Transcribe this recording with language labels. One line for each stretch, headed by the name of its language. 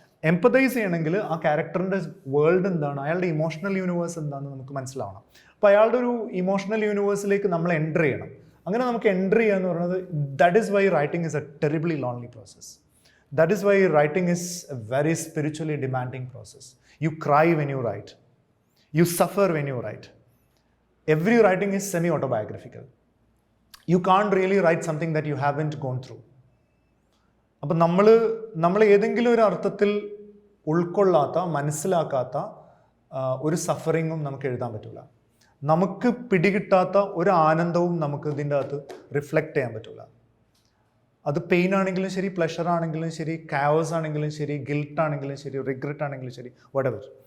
Malayalam: Empathise ചെയ്യണമെങ്കിൽ ആ ക്യാരക്ടറിൻ്റെ world എന്താണ്, അയാളുടെ ഇമോഷണൽ യൂണിവേഴ്സ് എന്താണെന്ന് നമുക്ക് മനസ്സിലാവണം. അപ്പോൾ അയാളുടെ ഒരു ഇമോഷണൽ യൂണിവേഴ്സിലേക്ക് നമ്മൾ എൻ്റർ ചെയ്യണം. അങ്ങനെ നമുക്ക് എൻ്റർ ചെയ്യുക എന്ന് പറയുന്നത്
English: That is why writing is a terribly lonely process. That is why writing is a very spiritually demanding process. You cry when you write. You suffer when you write. Every writing is semi-autobiographical. You can't really write something that you haven't gone through.
Malayalam: അപ്പം നമ്മൾ ഏതെങ്കിലും ഒരു അർത്ഥത്തിൽ ഉൾക്കൊള്ളാത്ത, മനസ്സിലാക്കാത്ത ഒരു സഫറിങ്ങും നമുക്ക് എഴുതാൻ പറ്റില്ല. നമുക്ക് പിടികിട്ടാത്ത ഒരു ആനന്ദവും നമുക്ക് ഇതിൻ്റെ അകത്ത് റിഫ്ലക്റ്റ് ചെയ്യാൻ പറ്റില്ല. അത് പെയിൻ ആണെങ്കിലും ശരി, പ്ലഷർ ആണെങ്കിലും ശരി, കാവസ് ആണെങ്കിലും ശരി, ഗിൽട്ട് ആണെങ്കിലും ശരി, റിഗ്രറ്റ് ആണെങ്കിലും ശരി, വട്ടെവർ.